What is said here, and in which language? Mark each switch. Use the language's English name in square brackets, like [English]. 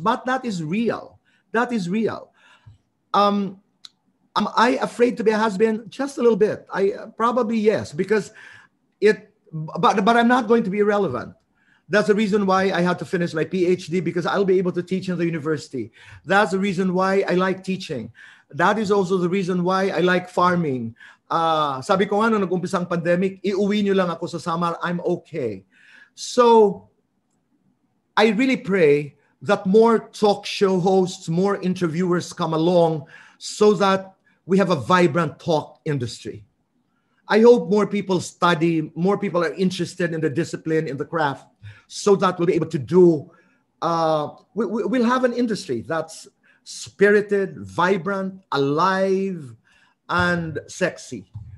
[English] But that is real. That is real. Am I afraid to be a has-been? Just a little bit. Probably yes, because but I'm not going to be irrelevant. That's the reason why I had to finish my PhD, because I'll be able to teach in the university. That's the reason why I like teaching. That is also the reason why I like farming. [Filipino] Sabi ko nga, nung nag-umpisa ang pandemic, iuwi nyo lang ako sa Samar, [English] I'm okay. So, I really pray that more talk show hosts, more interviewers come along so that we have a vibrant talk industry. I hope more people study, more people are interested in the discipline, in the craft, so that we'll be able to do, we'll have an industry that's spirited, vibrant, alive, and sexy.